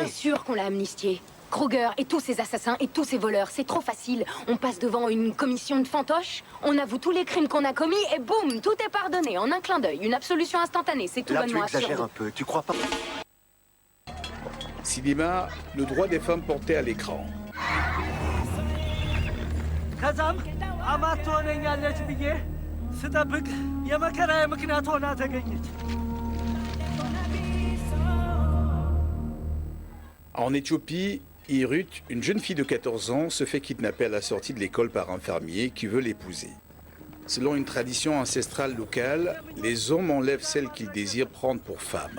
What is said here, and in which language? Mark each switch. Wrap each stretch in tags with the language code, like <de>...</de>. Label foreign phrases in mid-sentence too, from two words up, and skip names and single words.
<fr>Bien sûr qu'on l'a amnistié. Kruger et tous ses assassins et tous ses voleurs, c'est trop facile. On passe devant une commission de fantoches, on avoue tous les crimes qu'on a commis et boum, tout est pardonné en un clin d'œil. Une absolution instantanée, c'est tout Là, tu bonnement exagères assuré. un peu, tu crois pas? Cinéma, le droit des femmes porté à l'écran.</fr> <am>ከዛም አማት ትሆነኛለች ብዬ ስጠብቅ የመከራዬ ምክንያት ሆና ተገኘች።</am> <fr>En Éthiopie, Irut, une jeune fille de 14 ans, se fait kidnapper à la sortie de l'école par un fermier qui veut l'épouser. Selon une tradition ancestrale locale, les hommes enlèvent celle qu'ils désirent prendre pour femme.</fr>